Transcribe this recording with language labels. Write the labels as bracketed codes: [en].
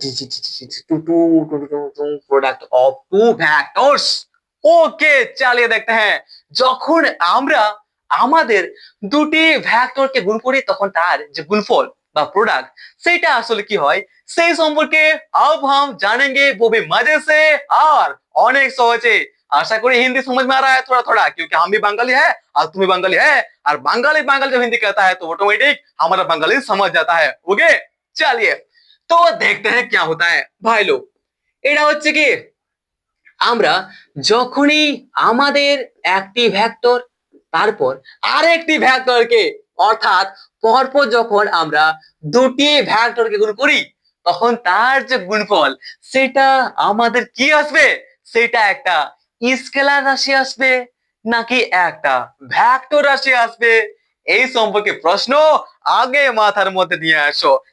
[en] Product of two vectors. [bn] ওকে, চালিয়ে দেখতে हैं যখন আমরা আমাদের দুটি ভেক্টরকে গুণ করি তখন তার যে গুণফল বা প্রোডাক্ট সেটা আসলে কি হয় সেই সম্পর্কে [hi] अब हम जानेंगे वो भी मजे से और [bn] অনেক সহজে। [hi] आशा करी हिंदी समझ में आ रहा है थोड़ा थोड़ा, क्योंकि हम भी बंगाली है और तुम भी बंगाली है, और बंगाली बंगाली जब हिंदी कहता है तो ऑटोमेटिक हमारा बंगाली समझ जाता है। ओके, चलिए तो देखते हैं क्या होता है भाई लोग। [bn] এটা হচ্ছে কি আমরা যখনই আমাদের একটি ভেক্টর তারপর আরেকটি ভেক্টরকে অর্থাৎ পরপর যখন আমরা দুটি ভেক্টরকে গুণ করি তখন তার যে গুণফল সেটা আমাদের কি আসবে, সেটা একটা স্কেলার রাশি আসবে নাকি একটা ভেক্টর রাশি আসবে, এই সম্পর্কে প্রশ্ন আগে মাথার মধ্যে নিয়ে আসো।